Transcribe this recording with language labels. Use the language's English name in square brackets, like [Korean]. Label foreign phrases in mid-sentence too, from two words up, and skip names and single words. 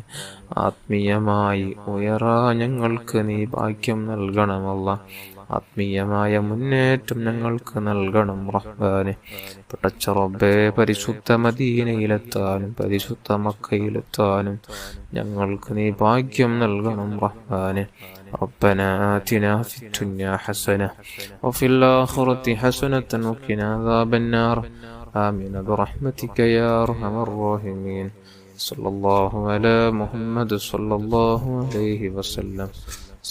[Malayalam] ആത്മീയമായി ഉയരാ ഞങ്ങൾക്ക് നീ ഭാഗ്യം നൽകണമല്ല. ആത്മീയമായ മുന്നേറ്റം ഞങ്ങൾക്ക് നൽകണം റഹ്മാനെ. പടച്ച റബ്ബേ, പരിശുദ്ധ മദീനയിലെത്താനും പരിശുദ്ധ മക്കയിലെത്താനും ഞങ്ങൾക്ക് നീ ഭാഗ്യം നൽകണം റഹ്മാനെ. [Arabic] ربنا آتنا في الدنيا حسنة وفي الآخرة حسنة وقنا عذاب النار. آمين برحمتك يا أرحم الراحمين. صلى الله على محمد صلى الله عليه وسلم.